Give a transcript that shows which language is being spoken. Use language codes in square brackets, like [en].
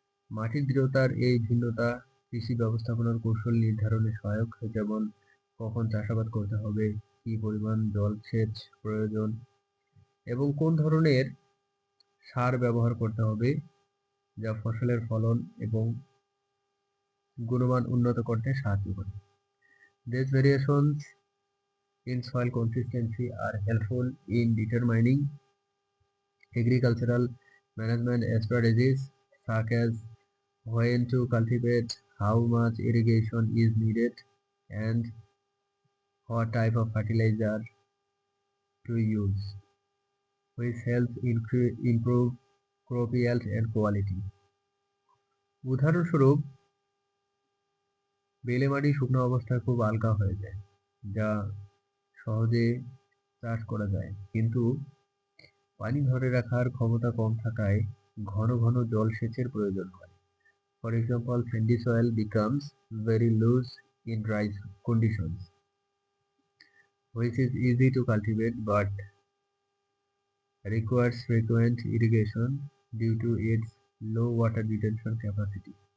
[bn] মাটির দৃঢ়তার এই ভিন্নতা কৃষি ব্যবস্থাপনার কৌশল নির্ধারণে সহায়ক, যেমন কখন চাষাবাদ করতে হবে, কি পরিমাণ জলসেচ প্রয়োজন এবং কোন ধরনের সার ব্যবহার করতে হবে, যা ফসলের ফলন এবং গুণমান উন্নত করতে সাহায্য করে। [en] These variations in soil consistency are helpful in determining agricultural management strategies such as when to cultivate, how much irrigation is needed, and what type of fertilizer to use, which helps improve crop yield and quality. [bn] উদাহরণস্বরূপ, বেলে মাটি শুকনো অবস্থায় খুব হালকা হয়ে যায়, যা সহজে চাষ করা যায়, কিন্তু পানি ধরে রাখার ক্ষমতা কম থাকায় ঘন ঘন জলসেচের প্রয়োজন হয়। [en] For example, sandy soil becomes very loose in dry conditions, which is easy to cultivate but requires frequent irrigation due to its low water retention capacity.